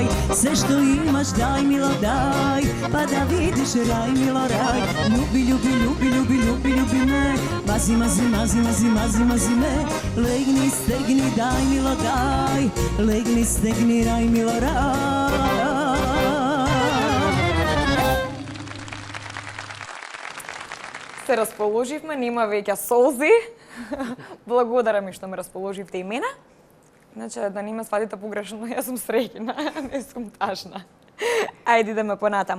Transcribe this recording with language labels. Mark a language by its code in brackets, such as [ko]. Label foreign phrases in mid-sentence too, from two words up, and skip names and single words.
[sr] Sve što imaš daj milo daj, pa da vidiš raj milo raj. Ljubi, ljubi, ljubi, ljubi, ljubi, ljubi me. Mazi, mazi, mazi, mazi, mazi, mazi me. Legni, stegni, daj milo daj. Legni, stegni, raj milo raj. [mk] Се расположивме, нема веќе солзи. Благодарам ми што ме расположивте и мене. Иначе да не ме свадите погрешно, јас сум среќна, не сум тажна. Ајде идеме понатаму.